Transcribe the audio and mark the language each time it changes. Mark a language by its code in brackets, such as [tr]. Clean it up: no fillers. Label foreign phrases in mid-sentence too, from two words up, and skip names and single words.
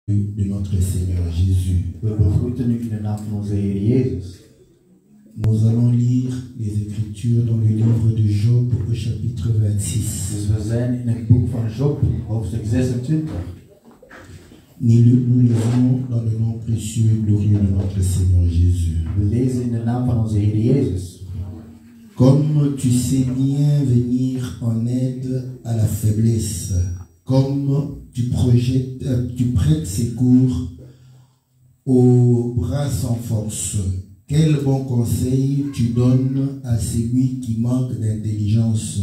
[fr] de notre Seigneur Jésus. [nl] We begroeten u in de naam van onze Heer Jezus. [fr] Nous allons lire les Écritures dans le livre de Job au chapitre 26. [nl] Dus we zijn in het boek van Job, hoofdstuk 26. [fr] Nous lisons dans le nom précieux et glorieux de notre Seigneur Jésus. [nl] We lezen in de naam van onze Heer Jezus. [fr] Comme tu sais bien venir en aide à la faiblesse, comme tu prêtes secours aux bras sans force, quel bon conseil tu donnes à celui qui manque d'intelligence.